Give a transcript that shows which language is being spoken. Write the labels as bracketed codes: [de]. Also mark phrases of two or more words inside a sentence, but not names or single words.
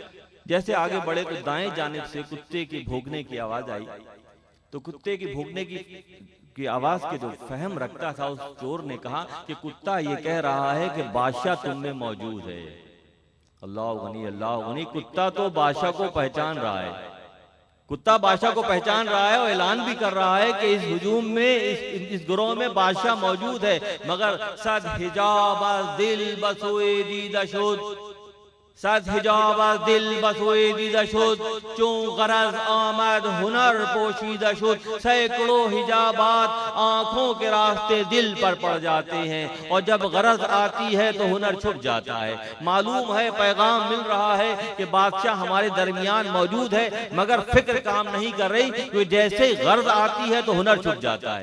[ur] جیسے آگے بڑھے تو دائیں جانب سے کتے کی بھونکنے کی آواز آئی، تو کتے کی بھونکنے کی آواز کے جو فہم رکھتا تھا اس چور نے کہا کہ کتا یہ کہہ رہا ہے کہ بادشاہ تم میں موجود ہے۔ اللہ غنی اللہ غنی، کتا تو بادشاہ کو پہچان رہا ہے، کتا بادشاہ کو پہچان رہا ہے اور اعلان بھی کر رہا ہے کہ اس ہجوم میں اس گروہ میں بادشاہ موجود ہے، مگر [fa] صد حجاب از دل بسوئے دیدہ شد، صد حجاب از دل بسوئے دیدہ شد، چون غرض آمد ہنر پوشیدہ شد۔ [ur] سینکڑوں حجابات آنکھوں کے راستے دل پر پڑ جاتے ہیں، اور جب غرض آتی ہے تو ہنر چھپ جاتا ہے۔ معلوم ہے پیغام مل رہا ہے کہ بادشاہ ہمارے درمیان موجود ہے، مگر فکر کام نہیں کر رہی، کہ جیسے غرض آتی ہے تو ہنر چھپ جاتا ہے۔